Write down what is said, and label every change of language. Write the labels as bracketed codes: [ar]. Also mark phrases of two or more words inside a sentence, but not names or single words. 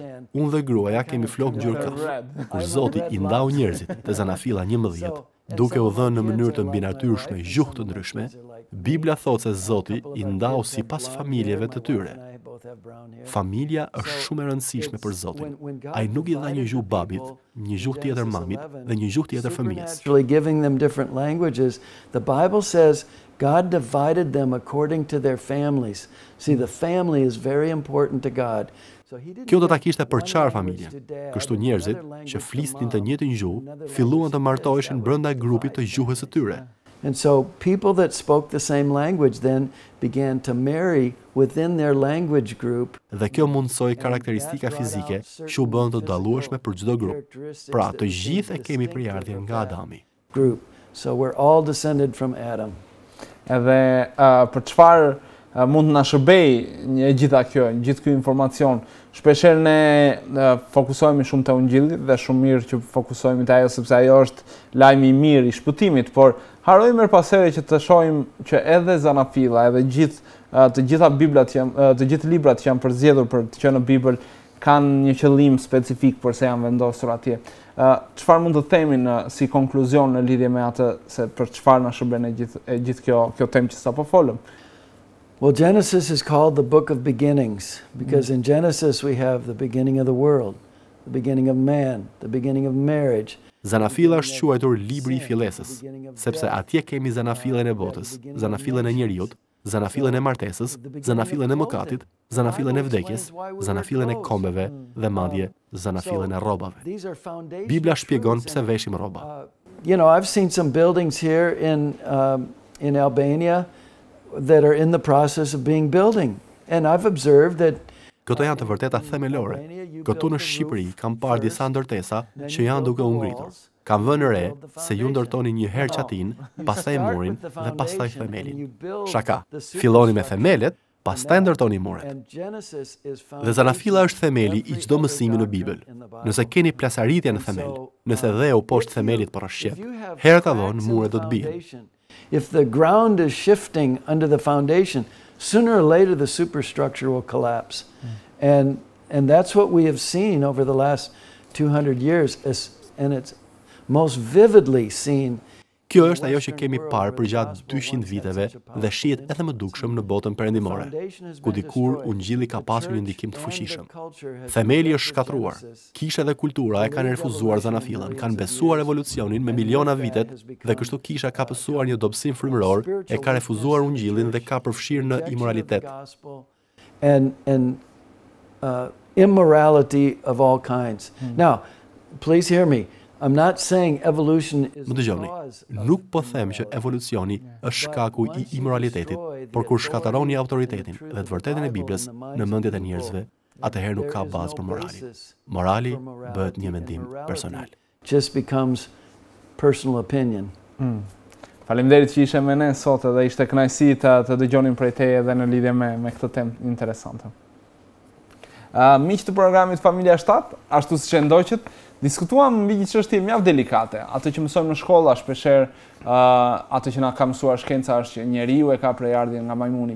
[sq] Unë dhe gruaja kemi flok ngjyrë kafe. Kur Zoti i ndau njerëzit te zanafilla 11, duke u dhënë në mënyrë të mbinatyrshme gjuhë të ndryshme, Bibla thotë se Zoti i ndau sipas familjeve të tyre. Familja është shumë e rëndësishme për Zotin. Ai nuk i dha një gjuhë babit, një gjuhë tjetër mamit dhe një gjuhë tjetër fëmijës. [en] Giving them different languages, the Bible says God divided them according to their families. See, the family is very important to God. [sq] Kjo do ta kishte për çfarë familje. Kështu njerëzit që flisnin të njëjtin gjuhë, filluan të martoheshin brenda grupit të gjuhës së tyre. [en] And so people that spoke the same language then began to marry within their language group. [sq] Dhe kjo mundsoi karakteristika fizike që u bën të dallueshme për çdo grup. Pra, të gjithë e kemi prejardhjen nga Adami. [en] Group. So we're all descended from Adam. [sq] Edhe për çfarë mund na shërbej gjithë ky informacion. Shpeshherë ne fokusohemi shumë te Ungjilli dhe shumë mirë që fokusohemi te ajo sepse ajo është lajmi i mirë i shpëtimit, por harrojmë përpasherë që të shohim që edhe zanafilla, edhe të gjitha Biblat të gjithë librat që janë përzgjedhur për të qenë në Bibël kanë një qëllim specifik përse janë vendosur atje. Çfarë mund të themi si konkluzion në lidhje me atë se për çfarë na shërben gjithë kjo temë që sapo folëm? [en] Well, Genesis is called the book of beginnings because in Genesis we have the beginning of the world, the beginning of man, the beginning of marriage. [sq] Zanafilla është quajtur libri i fillesës, sepse atje kemi zanafillën e botës, zanafillën e njeriut, zanafillën e martesës, zanafillën e mëkatit, zanafillën e vdekjes, zanafillën e kombeve dhe madje zanafillën e rrobave. Bibla shpjegon pse veshim rroba. [en] You know, I've seen some buildings here in Albania that are in the process of being building, and I've observed that. [sq] Këto janë të vërteta themelore. Këtu në Shqipëri kam parë disa ndërtesa që janë duke u ngritur. Kam vënë re se ju ndërtoni një herë qatin, pastaj murin dhe pastaj themelin. Shaka, filloni me themelet, pastaj ndërtoni muret. Dhe zanafilla është themeli i çdo mësimi në Bibël. Nëse keni plasaritje në themel, nëse dheu poshtë themelit për rrshqet, herë ka vonë muret do të bien. [en] If the ground is shifting under the foundation, sooner or later the superstructure will collapse. And that's what we have seen over the last 200 years, and it's most vividly seen. [sq] Kjo është ajo që kemi parë për gjatë 200 viteve dhe shihet edhe më dukshëm në botën perëndimore, ku dikur Ungjilli ka pasur një ndikim të fuqishëm. Themeli është shkatruar. Kisha dhe kultura e kanë refuzuar zanafillën, kanë besuar evolucionin me miliona vitet dhe kështu kisha ka pësuar një dobësim frymëror, e ka refuzuar Ungjillin dhe ka përfshirë në imoralitet. [en] And immorality of all kinds. Now, please hear me. I'm not saying evolution is the cause. [sq] Nuk po them që evolucioni është shkaku i imoralitetit, por kur shkatërroni autoritetin dhe të vërtetën e Biblës në mendjet e njerëzve, atëherë nuk ka bazë për moralin. Morali bëhet një mendim personal. [en] Just becomes personal opinion. [sq] Faleminderit që ishe me ne sot dhe ishte kënaqësi të dëgjonim prej teje edhe në lidhje me këtë temë interesante. Miq të programit Familja 7, ashtu siç e ndoqët, diskutuam mbi një çështje mjaft delikate, atë që mësojmë në shkolla shpeshherë, atë që na ka mësuar shkenca është që njeriu e ka prejardhjen nga majmuni.